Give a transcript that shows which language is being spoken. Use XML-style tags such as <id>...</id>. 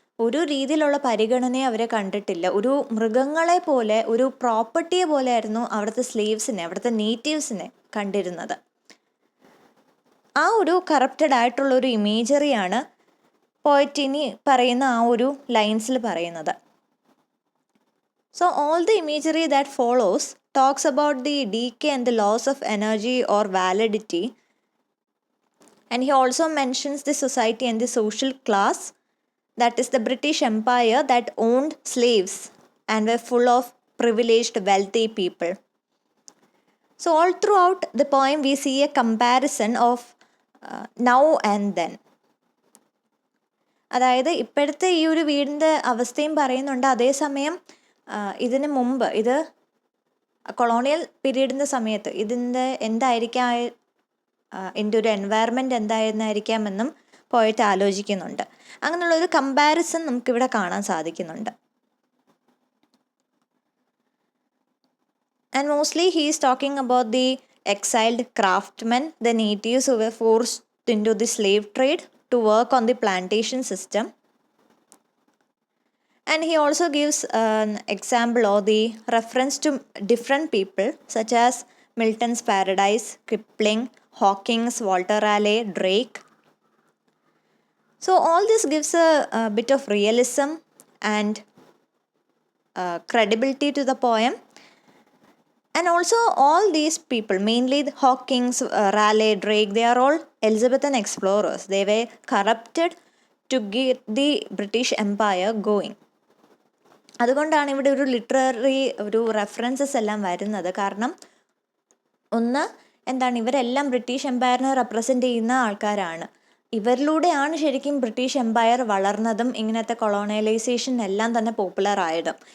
<ml>ഒരു രീതിയിലുള്ള പരിഗണനയെ അവരെ കണ്ടിട്ടില്ല. ഒരു മൃഗങ്ങളെ പോലെ, ഒരു പ്രോപ്പർട്ടിയെ പോലെ ആയിരുന്നു അവിടുത്തെ സ്ലേവ്സിനെ, അവിടുത്തെ നേറ്റീവ്സിനെ കണ്ടിരുന്നത്. ആ ഒരു കറപ്റ്റഡ് ആയിട്ടുള്ളൊരു ഇമേജറിയാണ് പോയറ്റിനി പറയുന്ന ആ ഒരു ലൈൻസിൽ പറയുന്നത്.</ml> <en>So all the imagery that follows talks about the decay and the loss of energy or validity, and he also mentions the society and the social class, that is the British Empire that owned slaves and were full of privileged wealthy people. So all throughout the poem we see a comparison of now and then.</en> <ml>അതായത് ഇപ്പോഴത്തെ ഈ ഒരു വീടിൻ്റെ അവസ്ഥയും പറയുന്നുണ്ട്, അതേസമയം ഇതിന് മുമ്പ്, ഇത് കൊളോണിയൽ പീരീഡിൻ്റെ സമയത്ത് ഇതിൻ്റെ എന്തായിരിക്കാം, ഇതിൻ്റെ ഒരു എൻവയറമെൻറ്റ് എന്തായിരുന്നായിരിക്കാമെന്നും പോയിട്ട് ആലോചിക്കുന്നുണ്ട്. അങ്ങനെയുള്ളൊരു കമ്പാരിസൺ നമുക്കിവിടെ കാണാൻ സാധിക്കുന്നുണ്ട്.</ml> <en>And mostly he is talking about the exiled craftsmen, the natives who were forced into the slave trade to work on the plantation system. And he also gives an example or the reference to different people such as Milton's Paradise, Kipling, Hawkins, Walter Raleigh, Drake. So all this gives a bit of realism and credibility to the poem. And also all these people, mainly the Hawkins, Raleigh, Drake, they are all Elizabethan explorers. They were corrupted to get the British Empire going.</en> <ml>അതുകൊണ്ടാണ് ഇവിടെ ഒരു literary ഒരു references എല്ലാം വരുന്നത്. കാരണം ഒന്ന് എന്താണ്, ഇവരെല്ലാം ബ്രിട്ടീഷ് എംപയറിനെ റെപ്രസെൻ്റ് ചെയ്യുന്ന ആൾക്കാരാണ്. ഇവരിലൂടെയാണ് ശരിക്കും ബ്രിട്ടീഷ് എംപയർ വളർന്നതും ഇങ്ങനത്തെ കൊളോണിയലൈസേഷൻ എല്ലാം തന്നെ പോപ്പുലർ ആയതും.</ml>